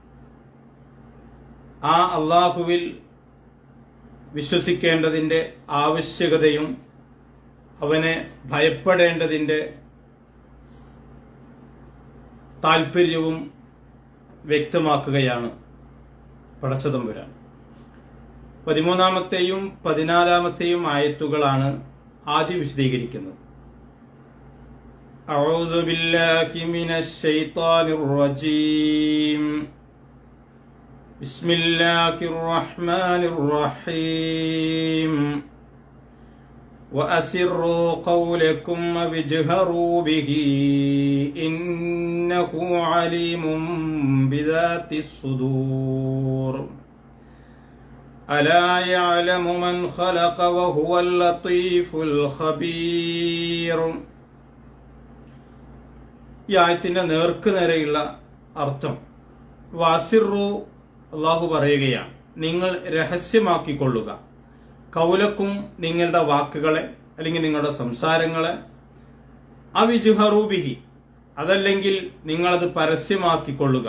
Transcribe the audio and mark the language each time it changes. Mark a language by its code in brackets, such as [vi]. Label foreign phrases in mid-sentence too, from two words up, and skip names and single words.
[ml] ആ അള്ളാഹുവിൽ വിശ്വസിക്കേണ്ടതിൻ്റെ ആവശ്യകതയും അവനെ ഭയപ്പെടേണ്ടതിൻ്റെ താൽപ്പര്യവും വ്യക്തമാക്കുകയാണ് പടച്ചതമ്പുരാൻ. 13-ാമത്തെയും 14-ാമത്തെയും ആയത്തുകളാണ് ആദ്യം വിശദീകരിക്കുന്നത്. [ar] أعوذ بالله من الشيطان الرجيم بسم الله الرحمن الرحيم وأسروا قولكم واجهروا به إنه عليم بذات الصدور ألا يعلم من خلق وهو اللطيف الخبير. [ml] ഈ ആയത്തിന്റെ നേർക്കുനേരെയുള്ള അർത്ഥം വാസിറു, അള്ളാഹു പറയുകയാണ്, നിങ്ങൾ രഹസ്യമാക്കിക്കൊള്ളുക, കൗലക്കും നിങ്ങളുടെ വാക്കുകളെ അല്ലെങ്കിൽ നിങ്ങളുടെ സംസാരങ്ങളെ, അവിജുഹറൂബിഹി അതല്ലെങ്കിൽ നിങ്ങളത് പരസ്യമാക്കിക്കൊള്ളുക.